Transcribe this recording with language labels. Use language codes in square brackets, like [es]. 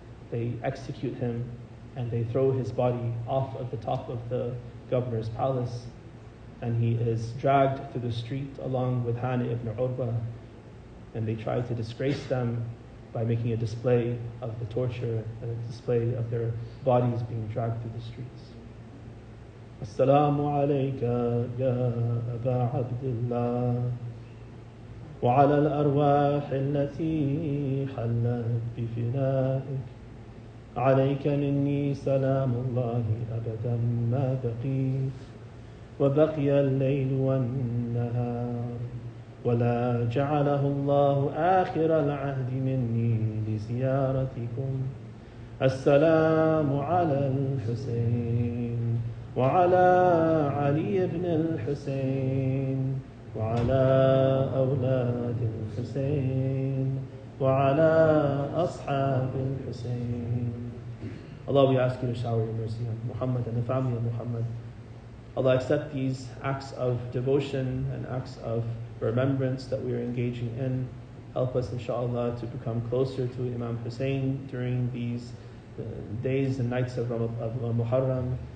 [en] They execute him and they throw his body off of the top of the governor's palace, and he is dragged through the street along with Hani ibn Urwa, and they try to disgrace them by making a display of the torture and a display of their bodies being dragged through the streets. [ar] Assalamu alayka ya Aba Abdullah wa ala al-arwah allati hallat bifina'ik عليك مني سلام الله أبدا ما بقيت وبقي الليل والنهار ولا جعله الله آخر العهد مني لزيارتكم السلام على الحسين وعلى علي بن الحسين وعلى أولاد الحسين وعلى أصحاب الحسين. [en] Allah, we ask you to shower your mercy on Muhammad and the family of Muhammad. Allah, accept these acts of devotion and acts of remembrance that we are engaging in. Help us, inshaAllah, to become closer to Imam Hussein during these days and nights of Muharram.